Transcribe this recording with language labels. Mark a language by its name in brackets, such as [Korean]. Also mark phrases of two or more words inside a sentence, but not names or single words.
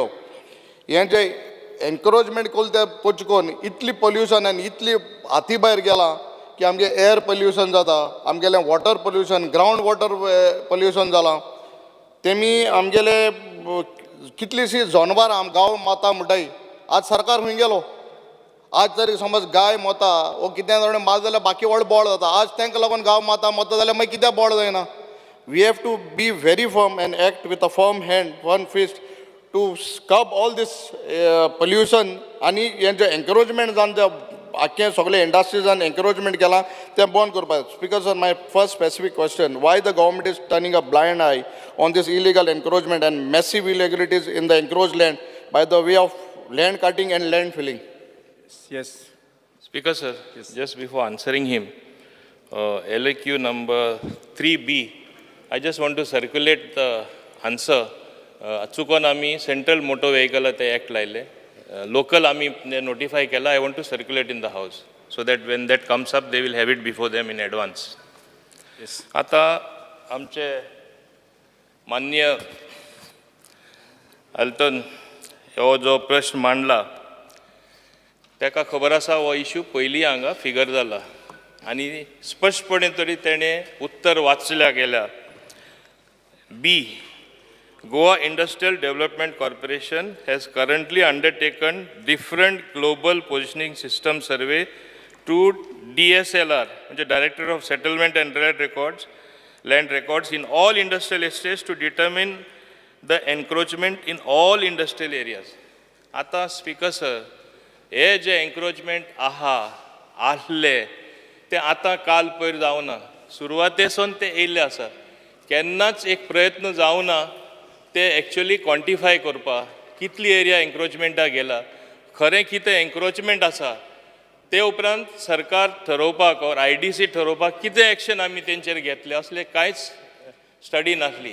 [Konkani] हें जे एन्करेजमेंट केलें ते पचकोन इतली पोल्युशन आनी इतली हाती भायर गेलां की आमगे [English] air pollution [Konkani] जाता, आमगेलें [English] water pollution, ground water pollution [Konkani] जालां. तेमी आमगेले कितलीशीं जनावरां गांव माता म्हणटाय. आज सरकार खंय गेलो? आज जरी समज गाय मोता वो कितें जाणें मात जाल्यार बाकी व्हड बोळ जाता. आज तांकां लागून गांव माता मोता जाल्यार मागीर कित्याक बोळ जायना? [English] We have to be very firm and act with a firm hand, one fist, to curb all this pollution. [Konkani] आणि हेंचे एन्करेजमेंट जावन ते आख्खे सगळे इंडस्ट्रीजान एन्करेजमेंट केलां तें बंद करपाक. [English] Speaker sir, my first specific question, why the government is turning a blind eye on this illegal encroachment and massive irregularities in the encroached land by the way of land cutting and land filling? Yes. Speaker sir, just before answering him, LAQ number 3B, I just want to circulate the answer. [Konkani] चुकोन आमी [English] central motor vehicle [Konkani] ते ॲक्ट लायले, लोकल आमी नोटिफाय केला. [English] I want to circulate in the house so that when that comes up they will have it before them in advance. [Konkani] आता आमचे माननीय अल्टन हो जो प्रश्न मांडला ताका खबर आसा हो इश्यू पयलीं हांगा फिगर जाला आनी स्पश्टपणे तरी तेणें उत्तर वाचल्या गेल्या. [English] B. Goa Industrial Development Corporation has currently undertaken different global positioning system survey to DSLR, which is Director of Settlement and Land Records in all industrial estates to determine the encroachment in all industrial areas. [Konkani] आता स्पीकर सर, हे जे एन्क्रोचमेंट आहले ते आतां काल पयर जावना, सुरवातेसून ते येयल्ले आसा. केन्नाच एक प्रयत्न जावना ते [English] actually quantify [Konkani] करपाक कितली एरिया एन्क्रोचमेंटाक गेला, खरें कितें एन्क्रोचमेंट आसा ते उपरांत सरकार ठरोवपाक और IDC ठरोवपाक कितें एक्शन आमी तेंचेर घेतले असले कांयच स्टडी नासली.